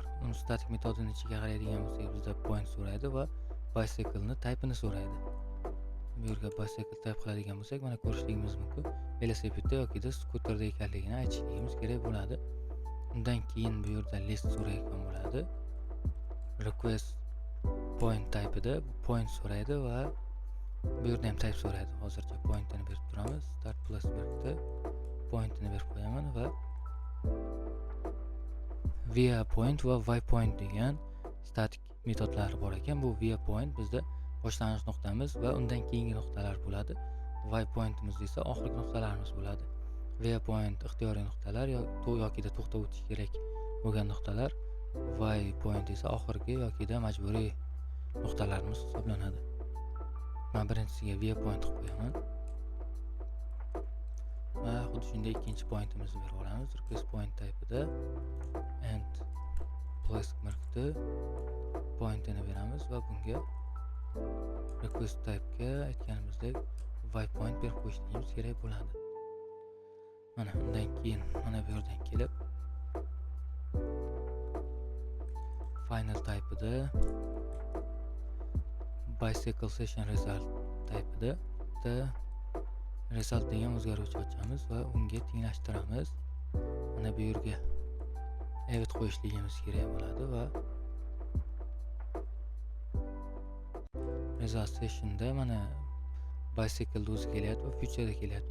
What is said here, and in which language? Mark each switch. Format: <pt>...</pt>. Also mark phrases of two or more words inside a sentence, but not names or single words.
<uz>Uni static metodini ichiga qaraydigan bo'lsak, bizda point so'raydi va bicycle ni type'ini so'raydi. Bu yerga</uz> <en>bicycle type</en> <uz>qiladigan bo'lsak, mana ko'rishligimiz mumkin. Velosipedda yoki skuterda ekanligini aytishligimiz kerak bo'ladi. Undan keyin bu yerda list so'rayotgan bo'ladi.</uz> <en>Request point type'ida</en> <uz>point so'raydi va bu yerda ham type so'raydi. Hozircha pointini berib turamiz. Start plus beribdi. Pointini berib qo'yaman va</uz> <en>via point</en> <uz>va waypoint degan static metodlar bor ekan. Bu</uz> <en>via point</en> <uz>bizda boshlanish nuqtamiz va undan keyingi nuqtalar bo'ladi. Waypointimiz esa oxirgi nuqtalarimiz bo'ladi.</uz> <en>Via point</en> <uz>ixtiyoriy nuqtalar yoki to'xtab o'tish kerak bo'lgan nuqtalar. Waypoint esa oxirgi yoki majburiy nuqtalarimiz hisoblanadi. Men birinchisiga</uz> <en>via point</en> <uz>qilib qo'yaman. Va xuddi shunday ikkinchi pointimizni berib olamiz.</uz> <en>Request point type'ida and place markda</en> <uz>pointini beramiz va bunga request type'ga aytganimizdek waypoint berib qo'yishimiz kerak bo'ladi. Mana undan keyin mana bu yerdan kelib</uz> <en>final type'ida bicycle session result type'ida result</en> <uz>degan o'zgaruvchi ochamiz va unga tenglashtiramiz. Mana bu yerga evet qo'yishligimiz kerak bo'ladi va</uz> <en>result sessionda</en> <uz>mana bicycle o'zi kelyapti va futureda kelyapti.</uz>